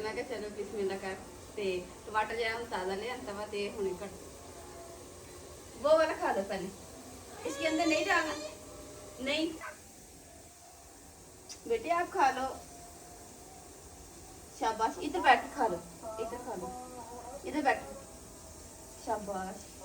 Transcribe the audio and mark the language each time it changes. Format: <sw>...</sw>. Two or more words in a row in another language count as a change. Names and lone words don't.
<pa>ਮੈਂ ਕਿਹਾ ਚਲੋ ਬਿਸਮਿਲ੍ਲਾ ਕਰ ਤੇ ਟਮਾਟਰ ਜਿਹੜਾ ਹੁਣ ਤਾਜ਼ਾ ਲਿਆਂਦਾ ਵਾ ਤੇ ਹੁਣੇ ਕੱਟ</pa> <hi>वो वाला खा लो पहले, इसके अंदर नहीं डालना। नहीं बेटे आप खा लो, शाबाश। इधर बैठ के खा लो, इधर खा लो, इधर बैठ, शाबाश।</hi>